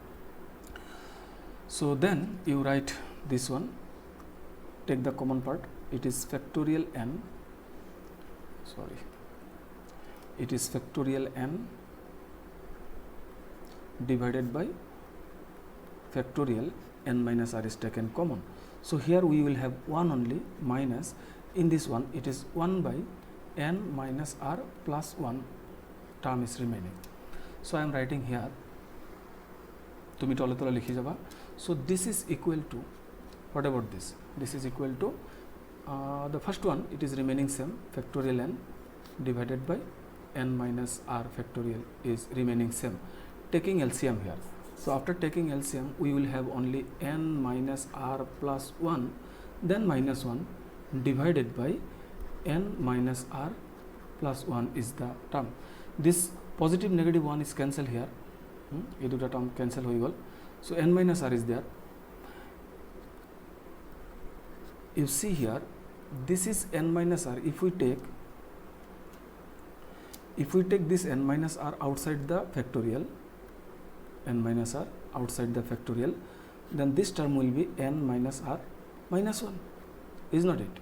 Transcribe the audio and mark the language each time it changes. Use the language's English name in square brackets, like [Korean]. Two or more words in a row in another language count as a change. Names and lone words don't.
[English] so then you write this one take the common part it is factorial n it is factorial n divided by factorial n minus r is taken common so here we will have 1 only minus in this one it is 1 by n minus r plus 1 term is remaining so I am writing here [Assamese] তুমি তলে তলে লিখি যাবা [English] so this is equal to what about this is equal to the first one it is remaining same factorial n divided by n minus r factorial is remaining same taking LCM here so after taking LCM we will have only n minus r plus 1 then minus 1 divided by n minus r plus 1 is the term this positive negative 1 is cancelled here [Bangla] এই দুটা [English] term cancel [Bangla] হয়ে গেল [English] so n minus r is there you see here this is n minus r if we take if we take this n minus r outside the factorial, n minus r outside the factorial, then this term will be n minus r minus 1, is not it?